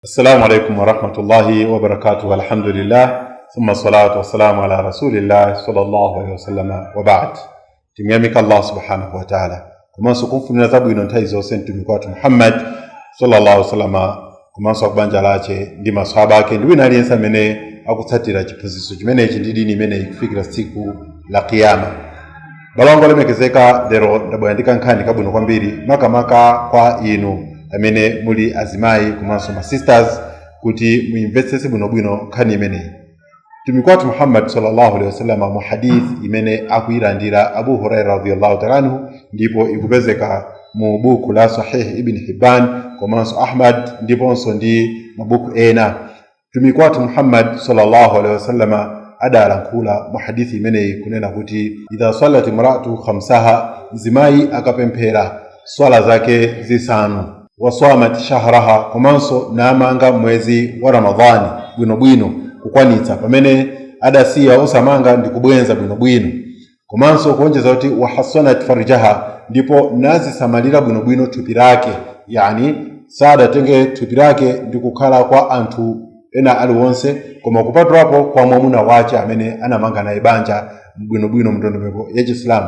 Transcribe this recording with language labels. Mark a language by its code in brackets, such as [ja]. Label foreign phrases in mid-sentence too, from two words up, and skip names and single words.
[ar] السلام عليكم ورحمة الله وبركاته الحمد لله ثم الصلاة والسلام على رسول الله صلى الله عليه وسلم وبعد. [ny] Tumyamika [ar] الله سبحانه وتعالى [ny] kumanso kumfunira zabwino nthawi zonse mtumiki wathu Muhammad [ar] صلى الله عليه وسلم, [ny] kumanso kubanja lache ndi maswahaba ake ndi wina aliyense amene akutsatira chiphunzitso chimenechi ndi dini imeneyi kufikira tsiku la kiyama. Balongo lemekezeka lero ndabwera nkhani kabwino kwambiri makamaka kwa inu amene muli azimayi kumanso ma sisters kuti muimvetsese bwinobwino nkhani imeneyi. Mtumiki wathu Muhammad [ar] صلى الله عليه وسلم [ny] mu hadith imene akuyilandira Abu Hurairah [ar] رضي الله تعالى عنه, [ny] ndipo ikupezeka mu buku la Sahih Ibn Hibban komanso Ahmad ndiponso ndi mabuku ena. Mtumiki wathu Muhammad [ar] صلى الله عليه وسلم [ny] adalankhula mu hadithi imeneyi kunena kuti [ar] إذا صلت المرأة خمسها, [ny] zimayi akapemphera swala zake zisanu, [ar] وصامت شهرها, [ny] komanso namanga mwezi wa Ramadhani bwinobwino kukwanitsa pamene adasiya osamanga ndi kubwenza bwinobwino, komanso kuonjeza kuti [ar] وحصنت فرجها, [ny] ndipo nazisamalira bwinobwino thupi lake, yani sadatenge thupi lake ndi kukhala kwa anthu ena aliwonse koma kupatulapo kwa mwamuna wace amene anamanga naye banja bwinobwino mndondomeko ya Chiislamu.